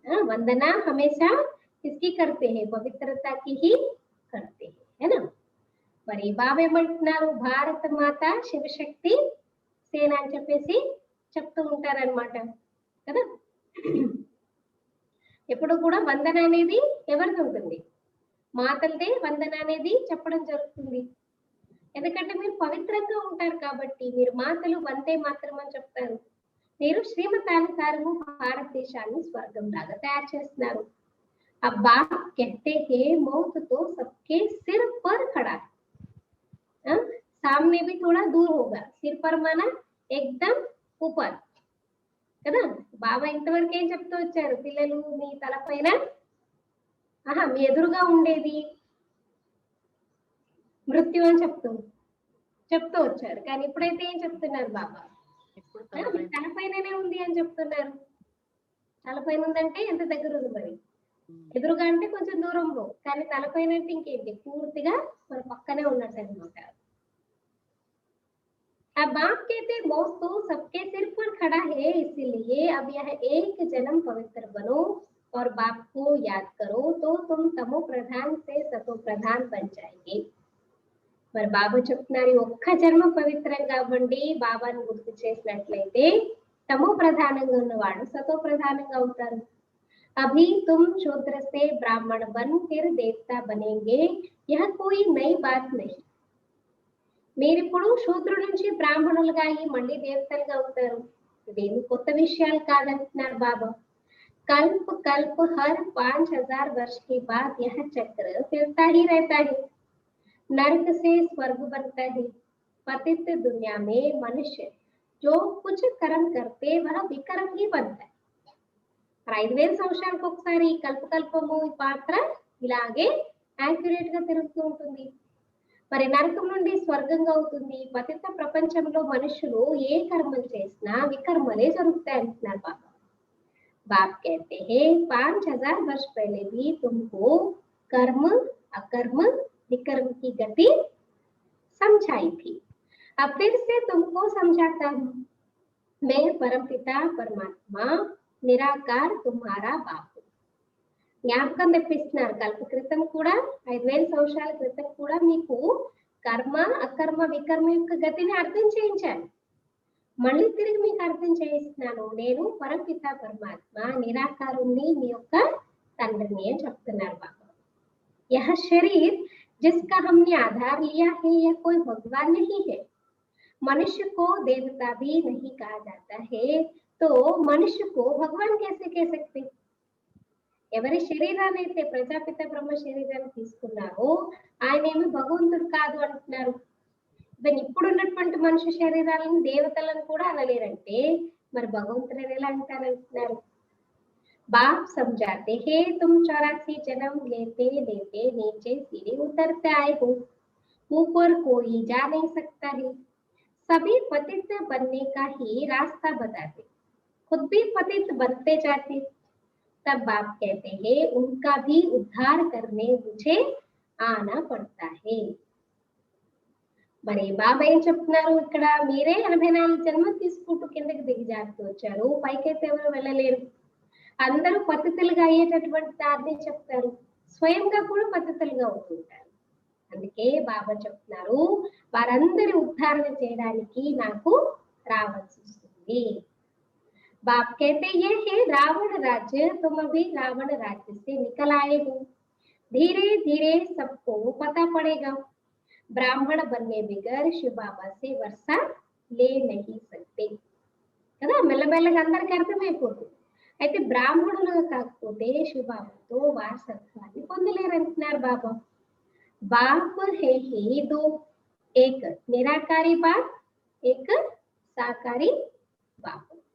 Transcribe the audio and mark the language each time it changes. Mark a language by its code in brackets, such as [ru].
[hi] वंदना हमेशा किसकी करते हैं? पवित्रता की ही करते हैं, है ना. [te] మరి బాబా ఏమంటున్నారు? భారత మాత శివశక్తి సేన అని చెప్పేసి చెప్తూ ఉంటారనమాట కదా. ఎప్పుడు కూడా వందన అనేది ఎవరిది ఉంటుంది? మాతలదే వందన అనేది చెప్పడం జరుగుతుంది. ఎందుకంటే మీరు పవిత్రంగా ఉంటారు కాబట్టి మీరు మాతలు వందే మాత్రం అని చెప్తారు. మీరు శ్రీమతానుసారము భారతదేశాన్ని స్వర్గం లాగా తయారు చేస్తున్నారు. [hi] अब बाप कहते हैं मौत तो सबके सिर पर खड़ा है, सामने भी थोड़ा दूर होगा, सिर पर माना एकदम ऊपर [te] కదా. బాబా ఇంతవరకు ఏం చెప్తూ వచ్చారు, పిల్లలు మీ తలపైన మీ ఎదురుగా ఉండేది మృత్యు అని చెప్తూ వచ్చారు. కానీ ఇప్పుడైతే ఏం చెప్తున్నారు బాబా, తలపైననే ఉంది అని చెప్తున్నారు. తలపైన ఉందంటే ఎంత దగ్గర ఉంది మరి, ఎదురుగా అంటే కొంచెం దూరంలో, కానీ తలపైన అంటే ఇంకేంటి పూర్తిగా మన పక్కనే ఉన్నట్టు అనమాట. [hi] अब बाप कहते मौत तो सबके सिर पर खड़ा है, इसलिए अब यह एक जन्म पवित्र बनो और बाप को याद करो तो तुम तमो प्रधान से सतो प्रधान बन जाएंगे. [te] మరి బాబా చెప్తున్నారు, ఒక్క జన్మ పవిత్రంగా అవ్వండి, బాబాను గుర్తు చేసినట్లయితే తమో ప్రధానంగా ఉన్నవాడు సతో ప్రధానంగా అవుతారు. [hi] अभी तुम शूद्र से ब्राह्मण बन फिर देवता बनेंगे, यह कोई नई बात नहीं. [te] మీరిప్పుడు శూద్రుల నుంచి బ్రాహ్మణులుగా అయ్యి మళ్ళీ దేవతలుగా అవుతారు, ఇదేమి కొత్త విషయాలు కాదంటున్నారు బాబా. [hi] कल्प कल्प हर 5000 वर्ष के बाद यह चक्र फिरता ही रहता है. नरक से स्वर्ग बनता है. पतित दुनिया में मनुष्य जो कुछ कर्म करते वह विकर्म ही बनता है. [te] 5000 సంవత్సరాలకు ఒకసారి కల్పకల్పము ఈ పాత్ర ఇలాగే యాక్యురేట్ గా తిరుగుతూ ఉంటుంది. మరి నరకం నుండి స్వర్గంగా అవుతుంది. పతిత ప్రపంచంలో మనుషులు ఏ కర్మలు చేసినా వికర్మలే జరుగుతాయి అంటున్నారు బాబా. [hi] बाप कहते हैं 5000 वर्ष पहले भी तुमको कर्म अकर्म विकर्म की गति समझाई थी, अब फिर से तुमको समझाता हूँ. मैं परमपिता परमात्मा निराकार तुम्हारा बाप. [te] జ్ఞాపకం తెప్పిస్తున్నారు. కల్ప క్రితం కూడా 5000 సంవత్సరాల క్రితం కూడా మీకు కర్మ అకర్మ వికర్మ యొక్క గతిని అర్థం చేయించాను, మళ్ళీ తిరిగి మీకు అర్థం చేయిస్తున్నాను. నేను పరమపిత పరమాత్మ నిరాకారుణ్ణి, మీ యొక్క తండ్రిని అని చెప్తున్నారు బాబా. [hi] यह शरीर जिसका हमने आधार लिया है यह कोई भगवान नहीं है. मनुष्य को देवता भी नहीं कहा जाता है, तो मनुष्य को भगवान कैसे कह सकते. [te] ఎవరి శరీరాన్ని అయితే ప్రజాపిత బ్రహ్మ శరీరాన్ని తీసుకున్నారో ఆయన ఏమి భగవంతుడు కాదు అంటున్నారు. ఇప్పుడు ఉన్నటువంటి మనుష్య శరీరాలను దేవతలను కూడా అనలేరంటే మరి భగవంతుని ఎలా అంటారంటున్నారు. [hi] बाप समझाते हैं तुम 84 जन्म लेते लेते नीचे सीढ़ी उतरते आए हो, ऊपर कोई जा नहीं सकता है. सभी पतित बनने का ही रास्ता बताते, खुद भी पतित बनते जाते. तब बाप कहते हैं उनका भी उद्धार करने मुझे आना पड़ता है. [te] మరి బాబా ఏం చెప్తున్నారు ఇక్కడ, మీరే 84 జన్మలు తీసుకుంటూ కిందకి దిగజారుతూ వచ్చారు, పైకైతే ఎవరు వెళ్ళలేరు. అందరూ పతితులుగా అయ్యేటటువంటి దారిని చెప్తారు, స్వయంగా కూడా పతితులుగా అవుతుంటారు. అందుకే బాబా చెప్తున్నారు వారందరి ఉద్ధారణ చేయడానికి నాకు రావాల్సి వస్తుంది. [hi] बाप कहते ये है रावण राज्य, तुम अभी रावण राज्य से निकल आए हो. धीरे धीरे सबको पता पड़ेगा. ब्राह्मण बनने बगैर शिव बाबा से वर्षा ले नहीं सकते [te] కదా. మెల్లమెల్లగా అందరికి అర్థమైపోతుంది. అయితే బ్రాహ్మణులుగా కాకపోతే శివబాబాతో వారసత్వాన్ని పొందలేరంటున్నారు బాబా. [hi] బాప్ హే హీ దో, ఏక్ నిరాకారి బాప్, ఏక్ సాకారి బాప్.